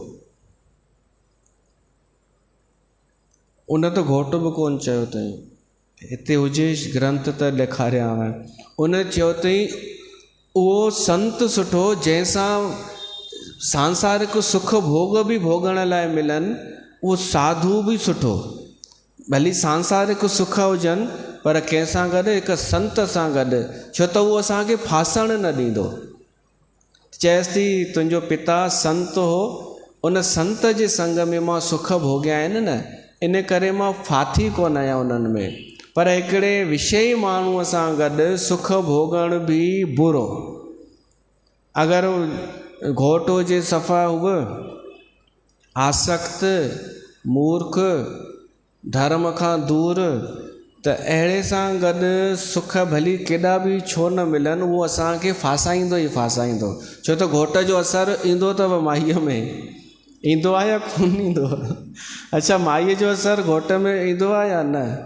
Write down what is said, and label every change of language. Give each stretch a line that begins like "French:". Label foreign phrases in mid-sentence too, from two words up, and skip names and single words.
Sindhi: उन त घोटु बि कोन चयो अथई हिते हुजे ग्रंथ त ॾेखारियांव उन चयो अथई उहो संत सुठो जंहिंसां सांसारिक सुख भोग बि भोगण लाइ मिलनि उहो साधु बि सुठो भली सांसारिक सुख हुजनि पर कंहिंसां गॾु हिकु संत सां गॾु छो त उहो असांखे फासण न ॾींदो। चएसि थी तुंहिंजो पिता संत हो उन संत जे संग में मां सुख भोगिया आहिनि न इन करे मां फाथी कोन आहियां उन्हनि में पर हिकिड़े विषयी माण्हूअ सां गॾु सुख भोगण बि बुरो। अगरि घोटु हुजे सफ़ा हुअ आसक्त मूर्ख धर्म खां दूर त अहिड़े सां गॾु सुख भली केॾा बि छो न मिलनि, उहो असांखे फासाईंदो ई फासाईंदो। छो त घोट जो असरु ईंदो अथव माईअ में, ईंदो आहे या कोन ईंदो आहे? अच्छा, माईअ जो असरु घोट में ईंदो आहे या न?